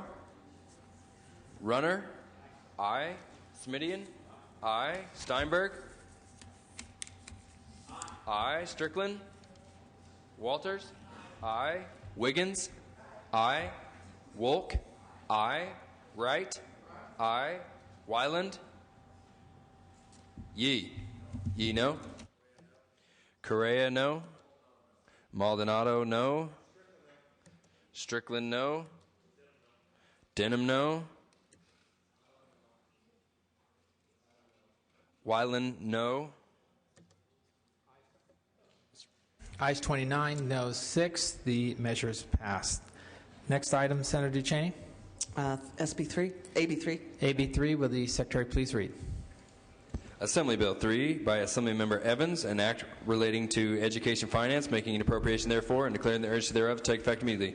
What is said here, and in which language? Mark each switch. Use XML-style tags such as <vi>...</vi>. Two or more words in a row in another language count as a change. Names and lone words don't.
<en>Runner? Aye. Smidian? Aye. Steinberg? Aye. Strickland? Walters? Aye. Wiggins? Aye. Wolk? Aye. Wright? Aye. Wyland? Yee? Yee, no. Correa, no. Maldonado, no. Strickland, no. Denham, no. Wyland, no. Ayes 29, noes 6. The measure is passed. Next item, Senator DeCheney. SB3, AB3. AB3, will the Secretary please read? Assembly Bill 3 by Assemblymember Evans, an act relating to education finance, making an appropriation therefore, and declaring the urgency thereof to take effect immediately.</en>